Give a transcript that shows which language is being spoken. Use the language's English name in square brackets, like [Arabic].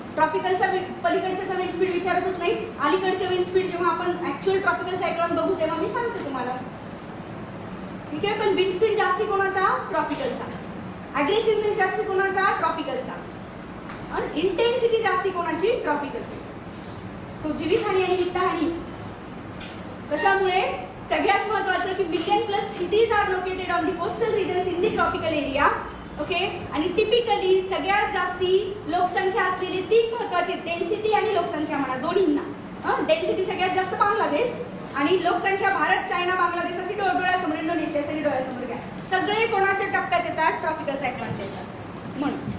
[Marathi] ट्रॉपिकलचा पलीकडचा wind speed विचारतच नाही. अलीकडचे wind speed जेव्हा आपण ऍक्च्युअल ट्रॉपिकल सायक्लोन बघू तेव्हा मी सांगते तुम्हाला. ठीक आहे. पण विंड स्पीड जास्ती कोणाचा? ट्रॉपिकलचा. अग्रेसिव्हनेस जास्ती कोणाचा? ट्रॉपिकलचा. आणि इंटेन्सिटी जास्ती कोणाची? ट्रॉपिकलची. सो जीवितहानी आणि वित्तहानी कशामुळे? सगळ्यात महत्त्वाचं की [English] Million plus cities are located on the coastal regions in the tropical area. Okay. [Marathi] आणि टिपिकली सगळ्यात जास्ती लोकसंख्या असलेली तीन महत्त्वाचे, डेन्सिटी आणि लोकसंख्या म्हणा दोन्हींना. डेन्सिटी सगळ्यात जास्त बांगलादेश आणि लोकसंख्या भारत, चायना, बांगलादेश अशी डोळ्यासमोर, इंडोनेशिया सगळी डोळ्यासमोर घ्या. सगळे कोणाच्या टप्प्यात येतात? ट्रॉपिकल सायक्लॉनच्या येतात म्हणून.